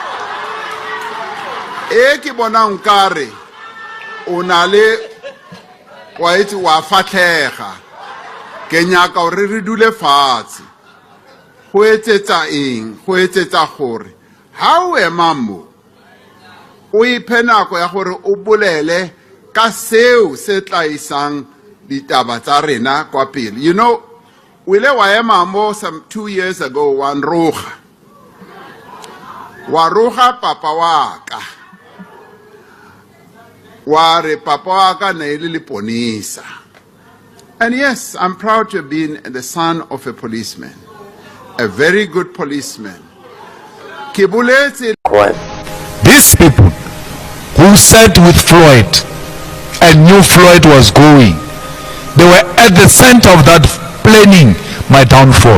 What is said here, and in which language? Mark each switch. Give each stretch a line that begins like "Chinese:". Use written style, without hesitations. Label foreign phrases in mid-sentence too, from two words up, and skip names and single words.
Tswana: e ke bonang kare o na le wa itse wa fatlhega ke nyaka gore re dule fatshe go etsetsa eng go etsetsa gore ha o ema mo o iphe nako ya gore o bolele ka seo se tla isang ditaba tsa rena kwa pele.
English: You know,
Tswana: wile wa ema mo
English: some 2 years ago
Tswana: wa roga papa waka wa re papa waka ne le ponisa.
English: And yes, I'm proud to have been the son of a policeman, a very good policeman. These people who sat with Floyd and knew Floyd was going, they were at the center of that planning my downfall.